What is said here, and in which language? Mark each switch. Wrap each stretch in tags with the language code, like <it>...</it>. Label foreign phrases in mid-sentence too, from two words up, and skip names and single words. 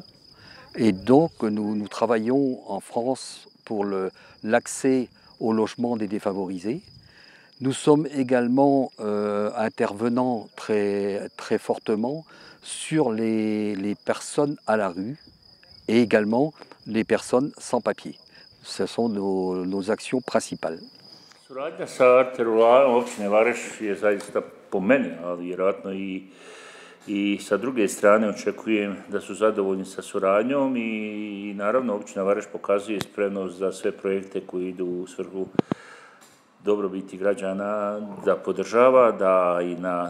<fr>Et donc nous travaillons en France pour l'accès au logement des défavorisés. Nous sommes également intervenants très fortement sur les personnes à la rue et également les personnes sans papier. Ce sont nos actions principales.</fr> <hr>Suradnja sa Alterplalom općine Vareš je zaista po meni, ali vjerojatno i sa druge strane očekujem da su zadovoljni sa suradnjom i naravno općina Vareš pokazuje spremnost za sve projekte koji idu u svrhu dobrobiti građana, da podržava, da i</hr>